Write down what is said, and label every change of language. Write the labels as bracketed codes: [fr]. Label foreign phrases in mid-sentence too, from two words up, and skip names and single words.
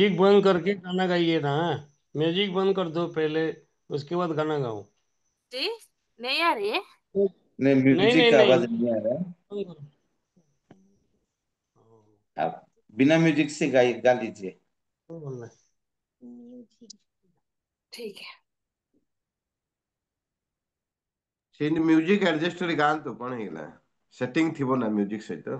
[hi] म्यूजिक बंद करके गाना गाइए ना। म्यूजिक बंद कर दो पहले, उसके बाद गाना गाओ। जी, नहीं आ रही है? नहीं, नहीं म्यूजिक नहीं का नहीं, आवाज नहीं आ रहा है। बंद करो। आप बिना म्यूजिक से गा लीजिए। तो बोलना है। ठीक है। [or] ସେଠି ମ୍ୟୁଜିକ୍ ଆଡଜଷ୍ଟ କରି ଗାଆନ୍ତୁ କଣ ହେଇଗଲା ସେଟିଂ ଥିବ ନା ମ୍ୟୁଜିକ୍ ସହିତ।